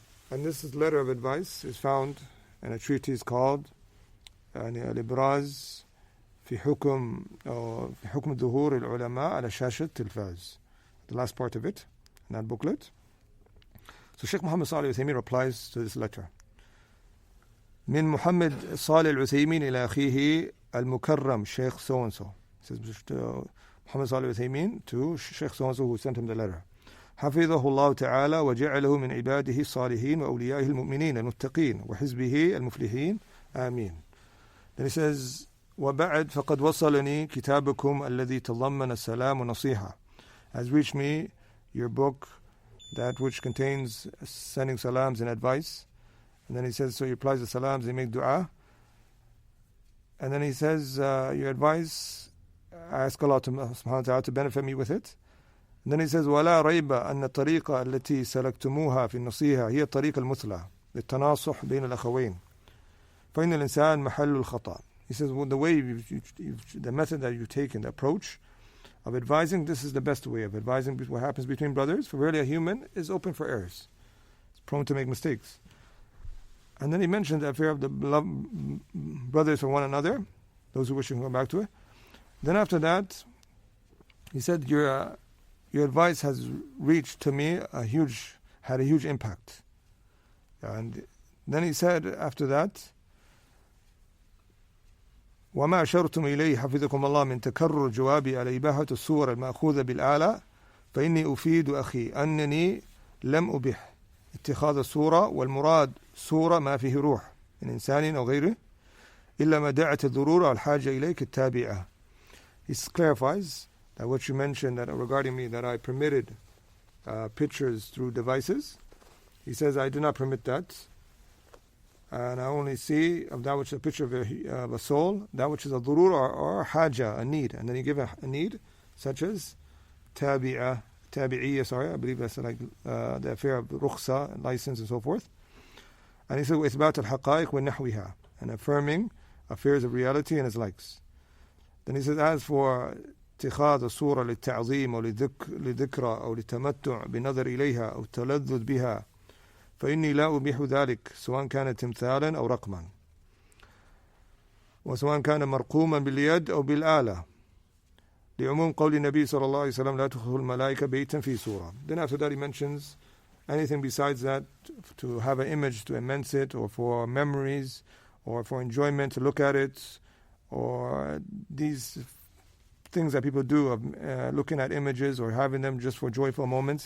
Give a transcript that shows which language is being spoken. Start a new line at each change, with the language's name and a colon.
English: And this letter of advice is found in a treatise called الإبراز في حكم ظهور العلماء على شاشة التلفاز. The last part of it, in that booklet. So Shaykh Muhammad Salih al-Uthaymeen replies to this letter.
Arabic: من محمد صالح العثيمين إلى أخيه المكرم شيخ
English: so and so. Says Muhammad Salih al-Uthaymeen to Shaykh so and so who sent him the letter.
Arabic: حفظه الله تعالى وجعله من عباده الصالحين وأوليائه المؤمنين المتقين وحزبه المفلحين آمين.
English: Then he says,
Arabic: وبعد فقد وصلني كتابكم الذي تضمن السلام والنصيحة.
English: Has reached me your book, that which contains sending salams and advice. And then he says, so he replies the salams, they make dua. And then he says, your advice, I ask Allah subhanahu wa ta'ala to benefit me with it. And then he says,
Arabic: ولا ريب أن الطريقة التي سلكتموها في النصيحة هي الطريقة المثلى للتناصح بين الأخوين فإن الإنسان محل الخطأ.
English: He says, well, the way the method that you've taken, the approach of advising, this is the best way of advising what happens between brothers. For really a human is open for errors. It's prone to make mistakes. And then he mentioned the affair of the brothers for one another, those who wish to come back to it. Then after that, he said, your advice has reached to me had a huge impact. And then he said after that,
Arabic: وما أشرتم إليه حفظكم الله من تكرر جوابي على إباحة الصور المأخوذة بالآلة فإني أفيد أخي أنني لم أبح اتخاذ الصورة والمراد صورة ما فيه روح من إنسان أو غيره إلا ما دعت الضرورة والحاجة إليك التابعة.
English: He clarifies that what you mentioned that regarding me, that I permitted pictures through devices. He says, I do not permit that. And I only see of that which is a picture of a soul, that which is a dhurur or haja, a need. And then he gives a need, such as tabi'iyya, I believe that's like the affair of rukhsa, license and so forth. And he said,
Arabic: وإثبات الحقائق ونحوها,
English: and affirming affairs of reality and its likes. Then he says, as for
Arabic: اتخاذ الصورة للتعظيم أو لذكرى أو للتمتع بنظر إليها أو التلذذ بها فإني لا أبيح ذلك سواء كان تمثالا أو رقما وسواء كان مرقوما باليد أو بالآلة لعموم قول النبي صلى الله عليه وسلم لا تدخل الملائكة بيتا في صورة.
English: Then after that he mentions anything besides that, to have an image to immense it, or for memories, or for enjoyment to look at it, or these things that people do of looking at images or having them just for joyful moments.